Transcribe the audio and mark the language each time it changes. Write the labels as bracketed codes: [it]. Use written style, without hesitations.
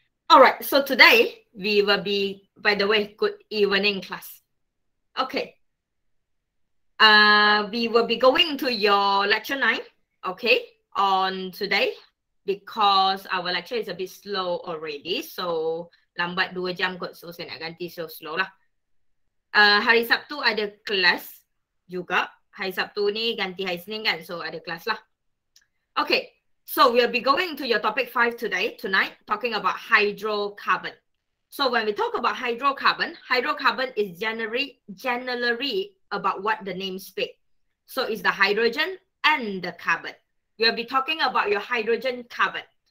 [en] Alright, so today we will be, by the way, good evening class. Okay. We will be going to your lecture 9, okay, on today because our lecture is a bit slow already. [ms] So, lambat 2 jam kot. So, saya nak ganti slow lah. Hari Sabtu ada kelas juga. Hari Sabtu ni ganti hari Senin kan. So, ada kelas lah. Okay. [en] So, we'll be going to your topic 5 tonight, talking about hydrocarbon. So, when we talk about hydrocarbon is generally about what the name speak. So, it's the hydrogen and the carbon. We'll be talking about your hydrogen carbon.